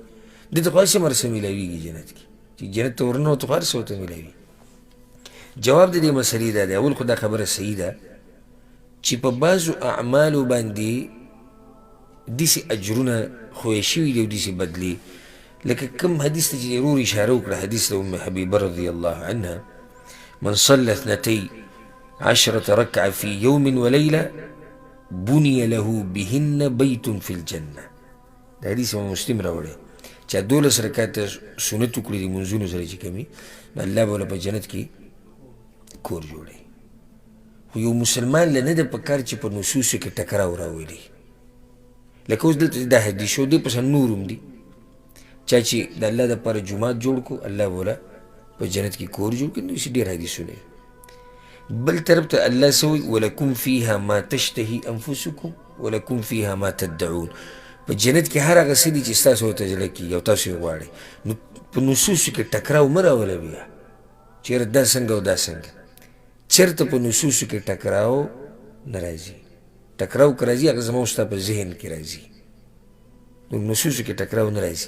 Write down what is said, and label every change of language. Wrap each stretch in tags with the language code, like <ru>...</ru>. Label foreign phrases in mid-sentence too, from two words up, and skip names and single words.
<ps>دې ته خو هر څه مرسه میلاویږي جنت کې، چې جنت ته ورننوتو خو هر څه ورته میلاوي. جواب د دې مسلې دا دی، اول خو دا خبره صحیح ده چې په بعضو اعمالو باندې داسې اجرونه خویه شوي دي او داسې بدلي، لکه کوم حدیث ته چې ورور اشاره وکړه، حدیث د ام حبیبه</ps> <ar>رضی الله عنها، من صلى 12 ركعة في يوم وليلة بني له بهن بيت في الجنة.</ar> <ps>دا حدیث امام مسلم راوړی، چا 12 رکعته سنت وکړي دي منځونو سره چې کومي، نو الله به وله په جنت کې کور جوړوي. خو یو مسلمان له نه ده پکار چې په نصوصو کې ټکراو راولي، لکه اوس دلته دا حدیث شو، دې پسې نور هم دي، چا چې د الله دپاره جومات جوړ کړو الله به وله په جنت کې کور جوړ کړي، نو داسې ډېر حدیثونه. بل طرف ته الله څه وایي،</ps> <ar>ولکم فیها ما تشتهي انفسکم ولکم فیها ما تدعون.</ar> <ps>په جنت کې هر هغه څه دي چې ستاسو ورته زړه کېږي او تاسو یې غواړئ، نو په نصوصو کې ټکراو مه راوله بیا چې یاره دا څنګه او دا څنګه. چېرته په نصوصو کې ټکراو نه راځي، ټکراو که راځي هغه زما او ستا په ذهن کې راځي، نو نصوصو کې ټکراو نه راځي.</ps>